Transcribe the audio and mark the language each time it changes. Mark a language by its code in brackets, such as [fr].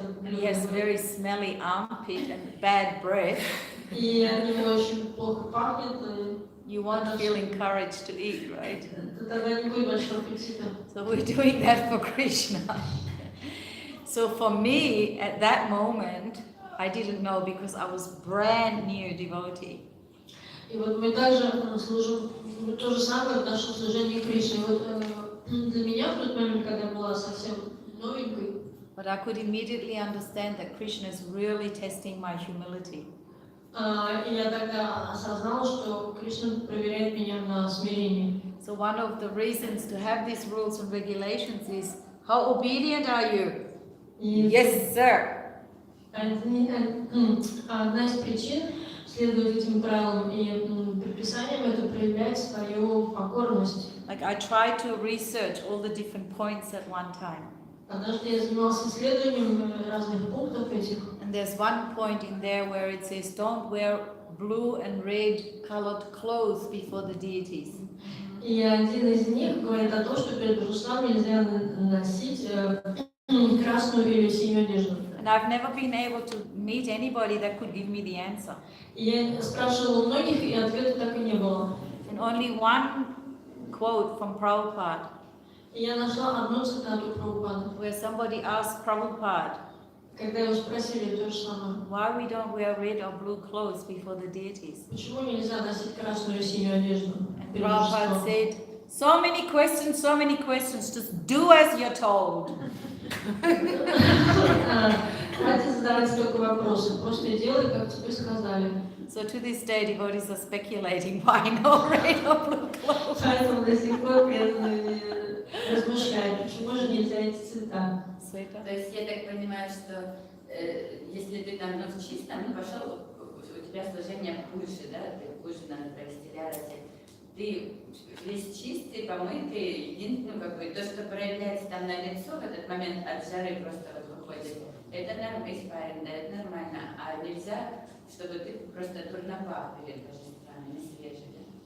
[en] And he has very smelly armpit and bad breath. [ru] и они очень плохо пахнет. [en] You won't feel encouraged to eat, right? [ru] Тогда не будет большого аппетита. [en] So we're doing that for Krishna. So for me, at that moment, I didn't know because I was brand new devotee. [ru] И вот мы также служим то же самое в нашем служении Кришне. Вот для меня в тот момент, когда я была совсем новенькой, [en] But I could immediately understand that Krishna is really testing my humility. [ru] и я тогда осознала, что Кришна проверяет меня на смирение. [en] So one of the reasons to have these rules and regulations is, how obedient are you? Yes, sir. [ru] Одна из причин следовать этим правилам и предписаниям — это проявлять свою покорность. [en] Like I tried to research all the different points at one time. [ru] Однажды я занимался исследованием разных пунктов этих. [en] And there's one point in there where it says, don't wear blue and red colored clothes before the deities. [ru] И один из них говорит о том, что перед божеством нельзя носить красную или синюю одежду. [en] And I've never been able to meet anybody that could give me the answer. [ru] И я спрашивала у многих, и ответа так и не было. [en] And only one quote from Prabhupada, [ru] И я нашла одну цитату Прабхупады, [en] where somebody asked Prabhupada, [ru] когда его спросили то же самое. [en] why we don't wear red or blue clothes before the deities. [ru] Почему нельзя носить красную или синюю одежду [en] And [ru] перед [en] Prabhupada [ru] божеством? [en] said, so many questions, just do as you're told. [ru] Хватит задавать столько вопросов, просто делай, как тебе сказали. [en] So to this day, devotees are speculating why no red or blue clothes. [ru] Поэтому до сих пор преданные размышляют, почему же нельзя эти цвета. Света? То есть я так понимаю, что если ты там в чистом, пошел, у тебя служение хуже, да, ты хуже надо провести рядом. Ты весь чистый, помытый, единственное, то, что проявляется там на лицо в этот момент от жары просто выходит, это нормально, испарен, да, это нормально, а нельзя, чтобы ты просто дурно пах перед божествами, не свежий, да?